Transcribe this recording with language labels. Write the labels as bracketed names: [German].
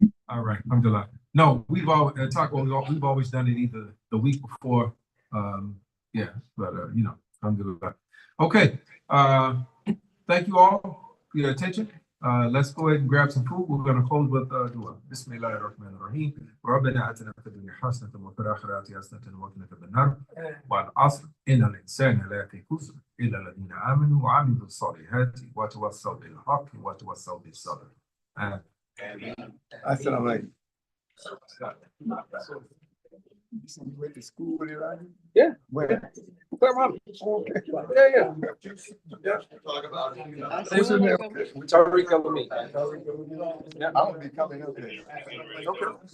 [English] All right, alhamdulillah. No, we've always done it either the week before, but alhamdulillah. Okay, thank you all for your attention. Let's go ahead and grab some food. We're going to close with dua. [Arabic] Bismillahir Rahmanir Rahim. ربنا آتنا في الدنيا حسنة وفي الآخرة حسنة وقنا عذاب النار والعصر إن الإنسان لا يفي خسر إلا الذين آمنوا وعملوا الصالحات وتواصوا بالحق وتواصوا بالصبر. Assalamu alaikum. [English] You went to school with Elijah? Yeah. Where? Yeah. Talk about it. What's your name? Tariq El-Amin. Yeah, I'm gonna be coming up there.